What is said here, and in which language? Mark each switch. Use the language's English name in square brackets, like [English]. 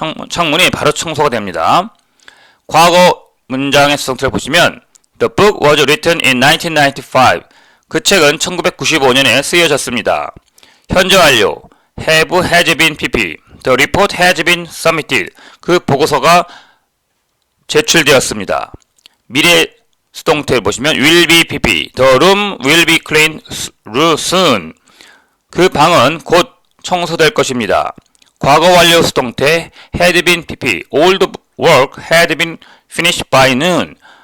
[Korean] 창문이 바로 청소가 됩니다. 과거 문장의 수동태를 보시면 [English] The book was written in 1995. [Korean] 그 책은 1995년에 쓰여졌습니다. 현재 완료. [English] Have has been pp. The report has been submitted. [Korean] 그 보고서가 제출되었습니다. 미래 수동태를 보시면 will be pp. [English] The room will be cleaned soon. [Korean] 그 방은 곧 청소될 것입니다. 과거 완료 수동태 had been pp. [English] All the work had been finished by noon.